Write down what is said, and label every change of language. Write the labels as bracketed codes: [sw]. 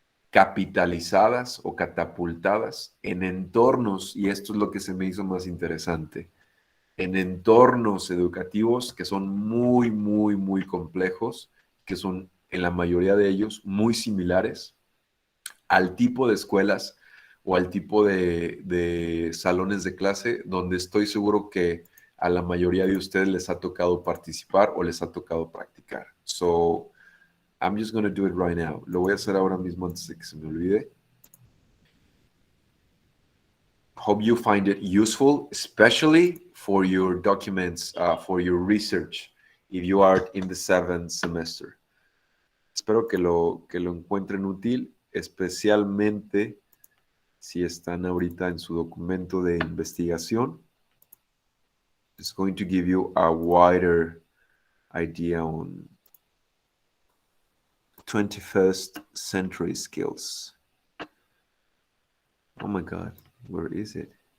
[es] capitalizadas o catapultadas en entornos, y esto es lo que se me hizo más interesante, en entornos educativos que son muy, muy, muy complejos, que son en la mayoría de ellos muy similares al tipo de escuelas o al tipo de salones de clase donde estoy seguro que a la mayoría de ustedes les ha tocado participar o les ha tocado practicar. [en] So, I'm just going to do it right now. [es] Lo voy a hacer ahora mismo antes de que se me olvide. [en] Hope you find it useful, especially for your documents, for your research, if you are in the 7th semester. [es] Espero que lo encuentren útil, especialmente si están ahorita en su documento de investigación. [en] It's going to give you a wider idea on 21st century skills. Oh my God, where is it?